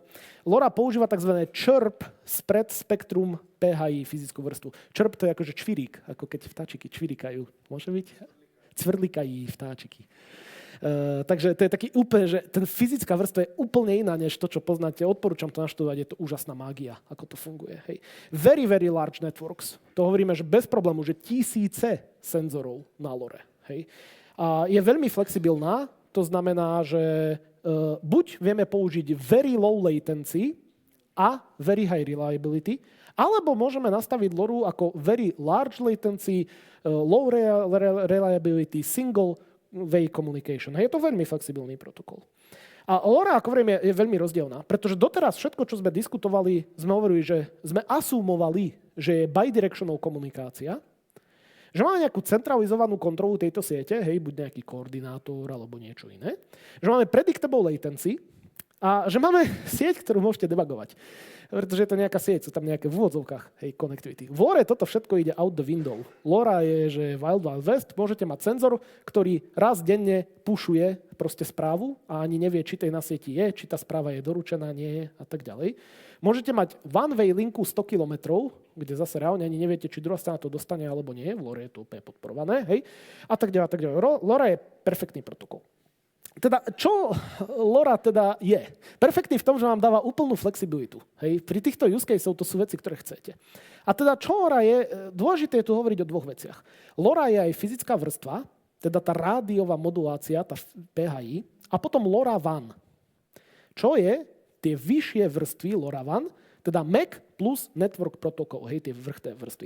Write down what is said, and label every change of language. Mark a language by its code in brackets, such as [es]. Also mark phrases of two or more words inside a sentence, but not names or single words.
[sk] LoRa používa tzv. [en] Chirp Spread Spectrum [sk] PHI fyzickú vrstvu. Chirp to je akože čvirík, ako keď vtáčiky čvirikajú. Môže byť? Cvrlikají vtáčiky. Takže to je taký úplne, že ten fyzická vrstva je úplne iná, než to, čo poznáte. Odporúčam to naštudovať, je to úžasná mágia, ako to funguje. Hej. [en] Very, very large networks. [sk] To hovoríme, že bez problému, že tisíce senzorov na LoRe. Hej. A je veľmi flexibilná, to znamená, že buď vieme použiť [en] very low latency [sk] a [en] very high reliability, [sk] alebo môžeme nastaviť LoRu ako [en] very large latency, low reliability, single way communication. [sk] Je to veľmi flexibilný protokol. A LoRa, ako hovorím, je veľmi rozdielná, pretože doteraz všetko, čo sme diskutovali, sme hovorili, že sme asumovali, že je bidirectional komunikácia, že máme nejakú centralizovanú kontrolu tejto siete, buď nejaký koordinátor alebo niečo iné, že máme [en] predictable latency [sk] A že máme sieť, ktorú môžete debugovať. Pretože je to nejaká sieť, sú tam nejaké v úvodzovkách, hej, connectivity. V Lore toto všetko ide [en] out the window. [sk] Lora je, že [en] Wild Wild West, [sk] môžete mať senzor, ktorý raz denne pušuje proste správu a ani nevie, či tej na sieti je, či tá správa je doručená, nie je a tak ďalej. Môžete mať one-way linku 100 km, kde zase reálne ani neviete, či druhá strana to dostane alebo nie. V Lore je to úplne podporované, hej. A tak ďalej, a tak ďalej. Lora je perfektný protokol. Teda, čo LoRa teda je? Perfektný v tom, že vám dáva úplnú flexibilitu. Hej? Pri týchto [en] use cases [sk] to sú veci, ktoré chcete. A teda, čo LoRa je? Dôležité je tu hovoriť o dvoch veciach. LoRa je aj fyzická vrstva, teda tá rádiová modulácia, tá PHI, a potom LoRaWAN. Čo je tie vyššie vrstvy LoRaWAN, teda MAC plus [en] Network Protocol, [sk] hej, tie vrchné vrstvy.